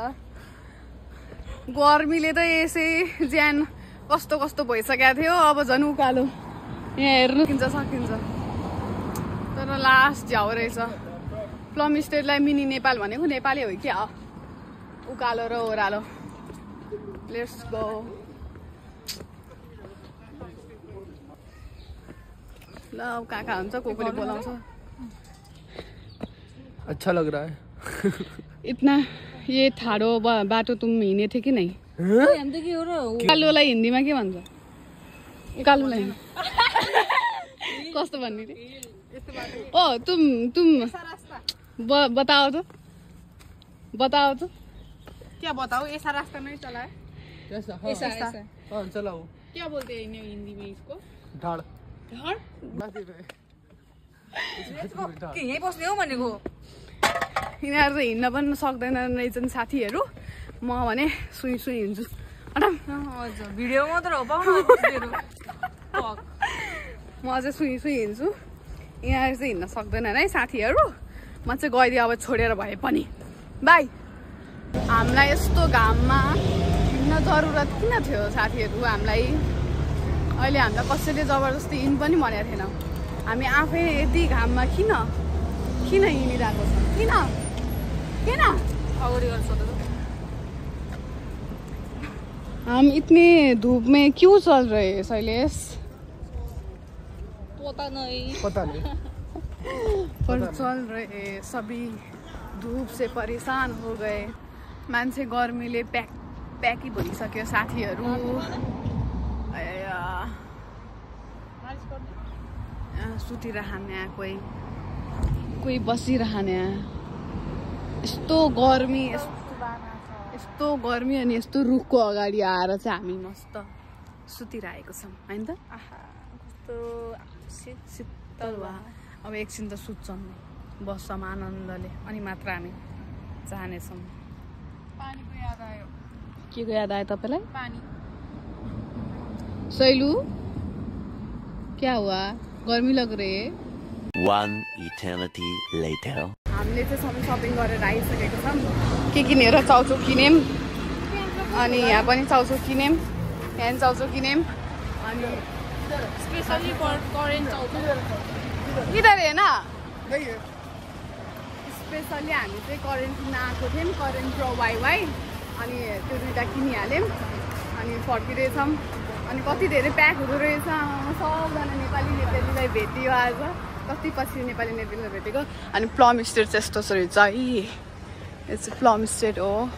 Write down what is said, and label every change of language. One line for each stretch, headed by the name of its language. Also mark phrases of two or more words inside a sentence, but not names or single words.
Nepali: गर्मीले त यसै ज्यान कस्तो भइसकेको थियो अब झन् उकालो यहाँ हेर्नु सकिन्छ तर लास्ट झ्याउ रहेछ प्लम स्टेटलाई मिनी नेपाल भनेको नेपालै हो क्या उकालो र ओह्रालो
English: let's go
Nepali: ल अब कहाँ हुन्छ कोले बोलाउँछ
Hindi: अच्छा लग रहा है इतना ये
Nepali: ठाडो बाटो तुम हिँडे थियो कि नै उकालोलाई हिन्दीमा के भन्छ उकालोलाई कस्तो भन्ने ओ
Hindi: तुम बताओ तो क्या बताओ ऐसा रास्ता नहीं चला है कैसा ऐसा हाँ चलाओ क्या बोलते हैं हिंदी में इसको ढाड़
Nepali: यहीँ बस्ने हो भनेको यिनीहरू त हिँड्न पनि सक्दैनन् रहेछन् साथीहरू म भने सुई हिँड्छु हजुर भिडियो मात्र हो म चाहिँ सुई हिँड्छु यिनीहरू चाहिँ हिँड्न सक्दैनन् है साथीहरू म चाहिँ गइदिएँ अब छोडेर भए पनि बाई हामीलाई यस्तो घाममा हिँड्न जरुरत किन थियो साथीहरू हामीलाई अहिले हामीलाई कसैले जबरजस्ती हिँड पनि भनेको थिएन हामी आफै यति घाममा किन हिँडिरहेको छ किन
Hindi: हम इतने धूप में क्यों चल रहे हैं
Nepali: शैलेश
Hindi: पता नहीं पर चल रहे सभी धूप से परेशान हो गए
Nepali: मान्छे गर्मीले प्याकी भइसक्यो साथीहरू सुतिरहने कोही बसिरहने यस्तो गर्मी अनि यस्तो रुखको अगाडि आएर चाहिँ हामी मस्त सुतिरहेको छौँ होइन त शीतल वा अब एकछिन त सुत्छौँ बस्छौँ आनन्दले अनि मात्र हामी जानेछौँ पानीको याद आयो के को याद आयो तपाईँलाई सैलू
Hindi: क्या हुआ गर्मी लग रही है
English: One eternity later.
Nepali: हामीले चाहिँ सबै सपिङ गरेर आइसकेको छौँ के किनेर चाउचाउ किन्यौँ अनि यहाँ पनि चाउचाउ किन्यौँ यहाँ पनि चाउचाउ किन्यौँ अनि स्पेशली करेन्ट चाउचाउ इधर हेर्न स्पेसली हामी चाहिँ करेन्ट किन्न आएको थियौँ करेन्ट प्रो वाइवाई अनि त्यो दुइटा किनिहाल्यौँ अनि फर्किँदैछौँ अनि कति धेरै प्याक हुँदो रहेछ सबजना नेपालीलाई भेटियो आज कति पछि नेपाली नेपालीलाई भेटेको अनि प्लम स्टेट चाहिँ यस्तो रहेछ है यो चाहिँ प्लम स्टेट हो